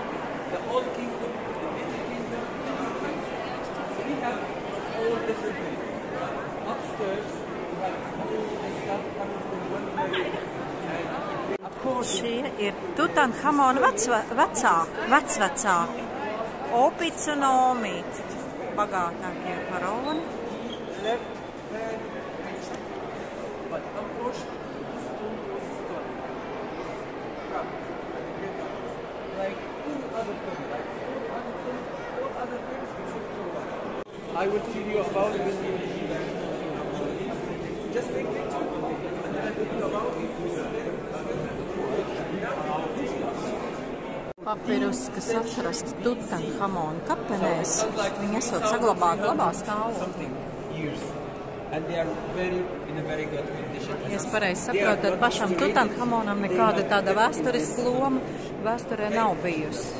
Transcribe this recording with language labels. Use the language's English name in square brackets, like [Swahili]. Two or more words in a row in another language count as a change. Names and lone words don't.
[Latvian] Šie ir Tutanhamona vecvecāki. Opits un Omīt. Bagātākie faraoni. [English] I will tell you about it. Just take picture and then I tell you about it. [Latvian] Papirus, kas atrasts Tutanhamona kapenēs, viņi esot saglabāti labā stāvoklī. Ja es pareizi saprotu, tad pašam Tutanhamonam nekāda tāda vēsturiska loma vēsturē nav bijusi.